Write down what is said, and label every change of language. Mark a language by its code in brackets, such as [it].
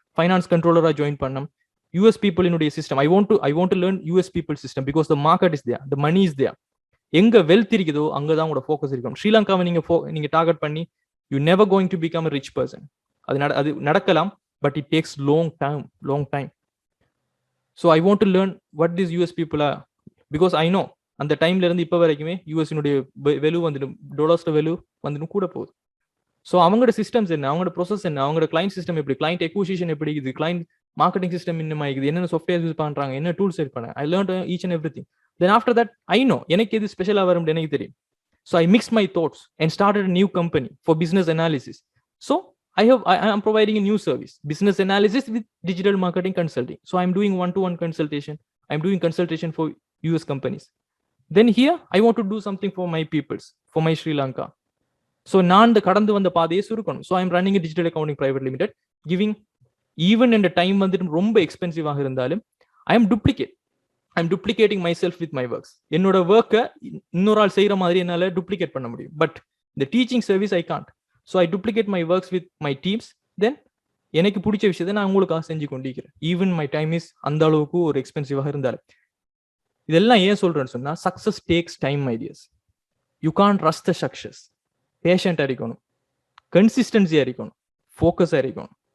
[ta] Finance கண்ட்ரோலரா join பண்ணோம். [en] US people in system. I want to learn US people system because the market is there, the money is there. [ta] எங்க wealth இருக்குதோ அங்கதான் உங்களோட focus இருக்கும். ஸ்ரீலங்காவை நீங்க target பண்ணி [en] You never going to become a rich person. [ta] அது நடக்கலாம், [en] But it takes long time. So I want to learn what this US people are, because I know [ta] அந்த டைம்ல இருந்து இப்போ வரைக்குமே யூஎஸ்னுடைய வெலு வந்துட்டு, டாலர்ஸ்ட வெலு வந்துட்டு கூட போகுது. ஸோ அவங்களோட சிஸ்டம்ஸ் என்ன, அவங்களோட ப்ரொசஸ் என்ன, அவங்களோட கிளைண்ட் சிஸ்டம் எப்படி, கிளைண்ட் எக்விசிஷன் எப்படி இருக்குது, கிளைண்ட் மார்க்கெட்டிங் சிஸ்டம் இன்னும் ஆகிக்குது, என்னென்ன சாஃப்ட்வேர் யூஸ் பண்றாங்க, என்ன டூல்ஸ் செட் பண்ண, [en] I learn each and every thing. Then after that I know [ta] எனக்கு எது ஸ்பெஷலாக வரும் எனக்கு தெரியும். [en] So I mix my thoughts and started new company for business analysis. So I am providing a new service, business analysis with digital marketing consulting. So I'm doing one-to-one consultation. I'm doing consultation for US companies. Then here I want to do something for my peoples, for my Sri Lanka. [ta] So நான் கடந்து வந்த பாதையை சுருக்கணும். [en] So I'm running a digital accounting private limited, giving even in the time [ta] வந்துட்டு ரொம்ப எக்ஸ்பென்சிவாக இருந்தாலும் [en] I am duplicating myself with my works. [ta] என்னோட ஒர்க்கை இன்னொரு ஆள் செய்யற மாதிரி என்னால டூப்ளிகேட் பண்ண முடியும். [en] But the teaching service I can't. So I duplicate my works with my teams. [ta] Then எனக்கு பிடிச்ச விஷயத்தை நான் உங்களுக்காக செஞ்சு கொண்டிருக்கிறேன். [en] even my time is [ta] அந்த அளவுக்கு ஒரு எக்ஸ்பென்சிவாக இருந்தாலும். இதெல்லாம் ஏன் சொல்றேன்னு சொன்னா, [en] Success takes time ideas. You can't rush the success. [ta] பேஷண்டா இருக்கணும், கன்சிஸ்டன்சியா இருக்கணும், ஃபோக்கஸா இருக்கணும்.